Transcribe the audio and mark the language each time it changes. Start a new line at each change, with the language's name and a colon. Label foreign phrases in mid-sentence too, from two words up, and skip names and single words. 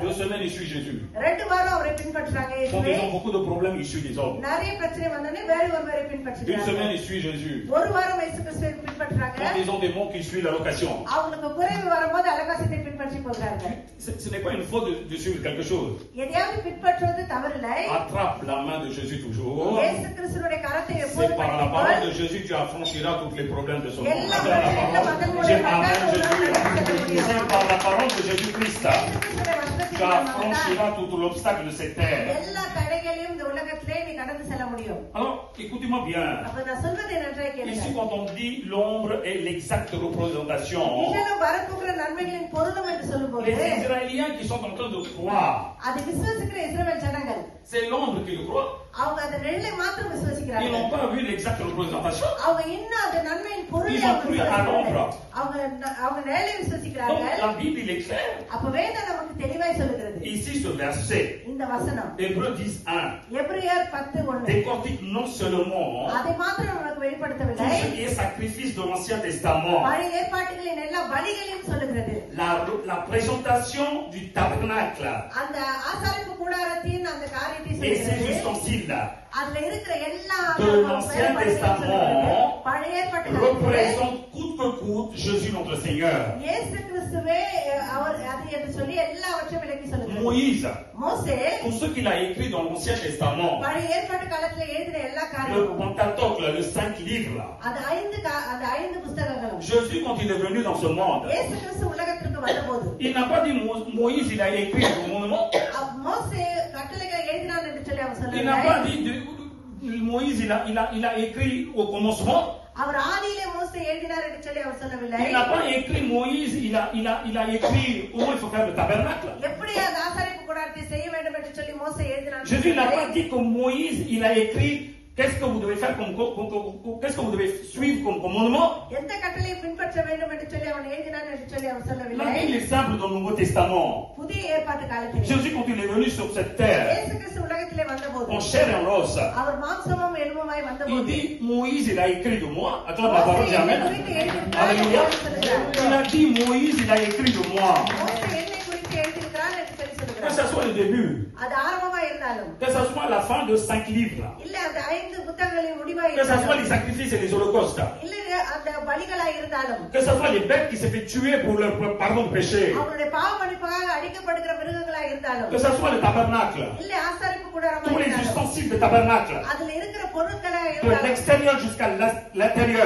French: 2 semaines, ils suivent Jésus.
Tamil: 2 வாரம் அவரை பின்பற்றுறாங்க.
French: Quand ils ont beaucoup de problèmes, ils suivent les hommes.
Tamil: நிறைய பிரச்சனை வந்தோடனே வேற ஒருவரை
French: 1
Tamil: பின்பற்றுறாங்க.
French: semaine, ils suivent Jésus.
Tamil: ஒரு வாரம் இயேசு கிறிஸ்துவை பின்பற்றுறாங்க.
French: Quand ils ont des mots, ils suivent la location.
Tamil: அவங்களுக்கு குறைவு வரும்போது அலங்காசத்தை பின்பற்றி போகிறாங்க.
French: Ce n'est pas une faute de suivre quelque chose.
Tamil: எதையாவது பின்பற்றுவது தவறில்லை.
French: Attrape la main de Jésus toujours.
Tamil: இயேசு கிறிஸ்துவினுடைய கரத்தை
French: C'est
Tamil: எப்போதும்
French: par la
Tamil: பிடித்துக்கொள்.
French: parole de Jésus que tu affranchiras tous les problèmes de ce monde.
Tamil: எல்லா
French: C'est la
Tamil: பிரச்சனைகளும்
French: parole.
Tamil: அதன்
French: Dis
Tamil: மூலமாக
French: Amen,
Tamil: தான்
French: Jésus.
Tamil: கடந்து செல்ல முடியும்.
French: C'est par la parole de Jésus-Christ
Tamil: இயேசு கிறிஸ்துவினுடைய வசனத்தின்
French: tu
Tamil: மூலமாக தான்
French: affranchiras tout l'obstacle de cette terre.
Tamil: எல்லா தடைகளையும் இந்த உலகத்திலே நீ கடந்து செல்ல முடியும்.
French: Alors, écoutez-moi bien.
Tamil: அப்ப நான் சொல்வது என்னன்றே
French: Ici,
Tamil: கேளுங்க.
French: quand on dit l'ombre et l'exacte représentation,
Tamil: நிழலும் வரப்போகிற நன்மைகளின் பொருளும் என்று சொல்லும்போது
French: les Israéliens qui sont en train de croire,
Tamil: அதை விசுவாசிக்கிற இஸ்ரவேல் ஜனங்கள்
French: c'est l'ombre qui le croit.
Tamil: அவங்க அந்த நிழலை மாத்திரம்
French: Ils
Tamil: விசுவாசிக்கிறார்கள்.
French: n'ont pas vu l'exacte représentation.
Tamil: அவங்க இன்னும் அந்த நன்மையின் பொருளை
French: Ils ont
Tamil: அவங்க
French: cru à
Tamil: விசுவாசிக்கிறார்கள்.
French: l'ombre.
Tamil: அவங்க நிழலை
French: Donc,
Tamil: விசுவாசிக்கிறார்கள்.
French: la Bible, il est clair.
Tamil: அப்ப வேதம் நமக்கு தெளிவாய் சொல்லுகிறது.
French: Ici, ce verset,
Tamil: இந்த வசனம்
French: Hébreux 10:1,
Tamil: எபிரேயர் 10:1
French: décortique non seulement
Tamil: அதை மாத்திரம் நமக்கு
French: tout
Tamil: வெளிப்படுத்தவில்லை,
French: ce qui est sacrifice de l'Ancien Testament,
Tamil: பழைய ஏற்பாட்டுகளின் எல்லா பலிகளையும் சொல்லுகிறது.
French: la présentation du tabernacle,
Tamil: அந்த ஆசாரிப்பு கூடாரத்தின்
French: Et ces
Tamil: சொல்கிறது
French: ustensiles-là
Tamil: அதுல இருக்கிற எல்லா
French: de l'Ancien Testament
Tamil: பழைய ஏற்பாட்டு காலத்துல
French: représentent coûte que coûte Jésus notre Seigneur.
Tamil: இயேசு கிறிஸ்துவே அவர் அது என்று சொல்லி எல்லாவற்றையும் விளக்கி சொல்லுகிறது.
French: Moïse,
Tamil: மோசே
French: pour ce qu'il a écrit dans l'Ancien Testament,
Tamil: பழைய ஏற்பாட்டு காலத்துல எழுதின எல்லா
French: le
Tamil: காரியமும்
French: Pentateuque, là, le 5 livres, là,
Tamil: அது அந்த 5 புத்தகங்களும்
French: Jésus, quand il est venu dans ce monde,
Tamil: இயேசு கிறிஸ்து உலகத்திற்கு வந்தபோது
French: il n'a pas dit Moïse, il a écrit le commandement.
Tamil: மோசே கட்டளைகளை எழுதினான் என்று சொல்லி அவர்
French: Il n'a
Tamil: சொல்லவில்லை.
French: pas dit Moïse, il a écrit au commencement.
Tamil: அவர் ஆதியிலே மோசே எழுதினார் என்று சொல்லி அவர் சொல்லவில்லை.
French: Il n'a pas écrit Moïse, il a écrit comment il faut faire le tabernacle.
Tamil: எப்படி அந்த ஆசாரிப்பு கூடாரத்தை செய்ய வேண்டும் என்று சொல்லி மோசே எழுதினார்.
French: Jésus n'a pas dit que Moïse, il a écrit qu'est-ce que vous devez faire qu'est-ce que vous devez suivre comme commandement.
Tamil: எந்த கட்டளையை பின்பற்ற வேண்டும் என்று சொல்லி அவன் எழுதினான் என்று சொல்லி அவர்
French: La
Tamil: சொல்லவில்லை.
French: Bible est simple dans le Nouveau Testament.
Tamil: புதிய ஏற்பாட்டு காலத்தில்
French: Jésus, quand il est venu sur cette terre,
Tamil: இயேசு கிறிஸ்து உலகத்திலே வந்தபோது
French: en chair et en os,
Tamil: அவர் மாம்சமும் எலும்புமாய்
French: il
Tamil: வந்தபோது
French: dit Moïse, il a écrit de moi. Attends, la parole dit Amen.
Tamil: குறித்து எழுதியிருக்கிறார்
French: Alléluia.
Tamil: என்று சொல்லுகிறார்.
French: Il a dit Moïse, il a écrit de moi.
Tamil: மோசே என்னை குறித்து எழுதியிருக்கிறார் என்று சொல்லி
French: Que
Tamil: சொல்லுகிறார்.
French: ce soit le début,
Tamil: அது ஆரம்பமா இருந்தாலும்
French: que ce soit la fin de 5 livres,
Tamil: இல்ல அந்த 5 புத்தகங்களின் முடிவாய்
French: que ce soit
Tamil: இருந்தாலும்
French: les sacrifices et les holocaustes,
Tamil: இல்ல அந்த பலிகளாய் இருந்தாலும்
French: que ce soit les bêtes qui s'est fait tuer pour leur pardon de péché,
Tamil: அவருடைய பாவ மன்னிப்புக்காக அடிக்கப்படுகிற மிருகங்களாய் இருந்தாலும்
French: que ce soit le tabernacle,
Tamil: இல்ல ஆசாரிப்பு கூடாரமா
French: tous les
Tamil: இருந்தாலும்
French: ustensiles de tabernacle,
Tamil: அதுல இருக்கிற பொருட்களா
French: de
Tamil: இருந்தாலும்
French: l'extérieur jusqu'à l'intérieur,